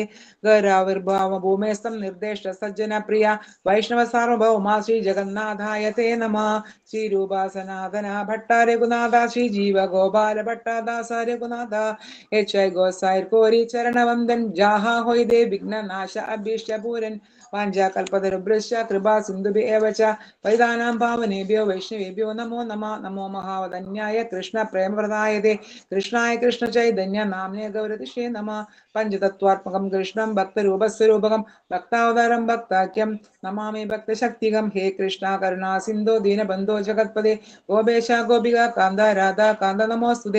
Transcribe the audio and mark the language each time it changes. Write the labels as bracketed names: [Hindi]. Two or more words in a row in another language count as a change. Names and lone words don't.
[Sanskrit] ഗൗരാവിർഭാവ ഭൂമേസ്തം നിർദ്ദേശ സജ്ജന പ്രിയ വൈഷ്ണവ സാർവഭൗമാ ശ്രീ ജഗന്നാഥായ തേ നമ. ശ്രീരൂപ സനാതന ഭട്ട രഘുനാഥ ശ്രീ ജീവ ഗോപാല ഭട്ടദാസ രഘുനാഥ എച്ച് ഐ [Bangla] গোসাঞির করি চরণবন্দন যাহা হৈতে বিঘ্ননাশ অভীষ্টপূরণ [Sanskrit] വാഞ്ചാകൽപതരുഭ്യശ്ച കൃപാ സിന്ധുഭ്യ ഏവ ച പതിതാനാം പാവനേഭ്യോ വൈഷ്ണവേഭ്യോ നമോ നമഃ. നമോ മഹാവദന്യായ കൃഷ്ണ പ്രേമപ്രദായതേ കൃഷ്ണായ കൃഷ്ണ ചൈതന്യ നാമ്നേ ഗൗരതിഷേ നമഃ. പഞ്ചതത്വാത്മകം കൃഷ്ണം ഭക്തരൂപസ്വരൂപകം ഭക്താവതാരം ഭക്താഖ്യം നമാമി ഭക്തശക്തികം. ഹേ കൃഷ്ണ കരുണാ സിന്ധോ ദീനബന്ധോ ജഗത്പദേ ഗോപേശ ഗോപിക കാന്ത രാധാ കാന്ത നമോസ്തുതേ.